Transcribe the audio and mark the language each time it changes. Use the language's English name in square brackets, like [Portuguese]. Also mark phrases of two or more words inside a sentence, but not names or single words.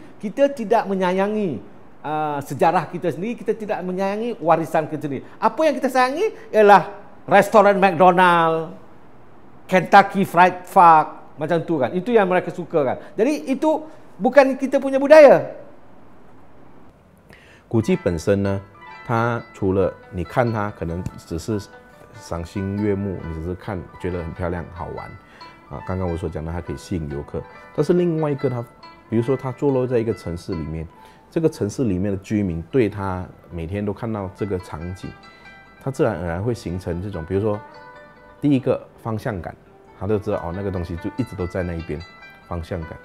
[Malay] Kita tidak menyayangi sejarah kita sendiri, kita tidak menyayangi warisan kita sendiri. Apa yang kita sayangi ialah restoran McDonald, Kentucky Fried Fuck, macam tu kan. Itu yang mereka suka kan. Jadi itu bukan kita punya budaya. [Chinese] 古迹本身呢，它除了你看它可能只是赏心悦目，你只是看觉得很漂亮好玩啊。刚刚我所讲的，它可以吸引游客。但是另外一个，它比如说它坐落在一个城市里面，这个城市里面的居民对它每天都看到这个场景，它自然而然会形成这种，比如说第一个方向感，他就知道哦那个东西就一直都在那一边，方向感。